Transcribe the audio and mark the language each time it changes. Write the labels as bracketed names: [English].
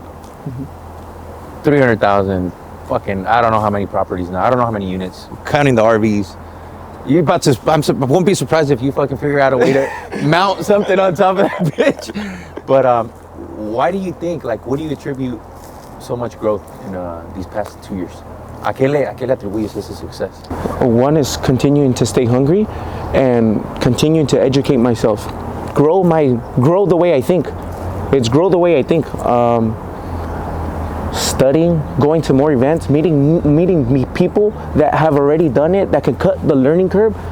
[English] Mm-hmm. 300,000, fucking, I don't know how many properties now. I don't know how many units. Counting the RVs. You about to? I won't be surprised if you fucking figure out a way to mount something on top of that bitch. But why do you think? Like, what do you attribute so much growth in these past 2 years? [Spanish] ¿A qué le atribuyes ese success? [English] One is continuing to stay hungry and continuing to educate myself. Grow the way I think. It's grow the way I think. Studying, going to more events, meeting people that have already done it, that can cut the learning curve.